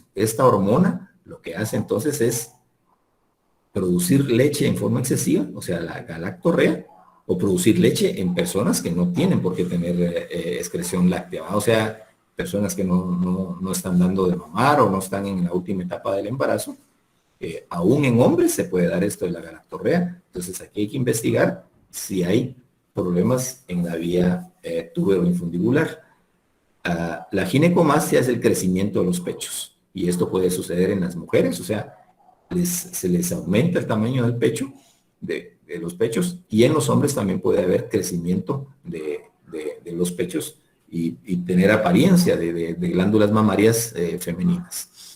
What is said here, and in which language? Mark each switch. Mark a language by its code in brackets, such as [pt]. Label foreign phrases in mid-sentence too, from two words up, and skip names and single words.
[es] Esta hormona lo que hace entonces es producir leche en forma excesiva, o sea, la galactorrea, o producir leche en personas que no tienen por qué tener excreción láctea, ¿va? O sea, personas que no están dando de mamar o no están en la última etapa del embarazo. Aún en hombres se puede dar esto de la galactorrea. Entonces aquí hay que investigar si hay problemas en la vía túbero-infundibular. La ginecomastia es el crecimiento de los pechos y esto puede suceder en las mujeres, o sea, se les aumenta el tamaño del pecho, de los pechos, y en los hombres también puede haber crecimiento de los pechos y tener apariencia de glándulas mamarias femeninas.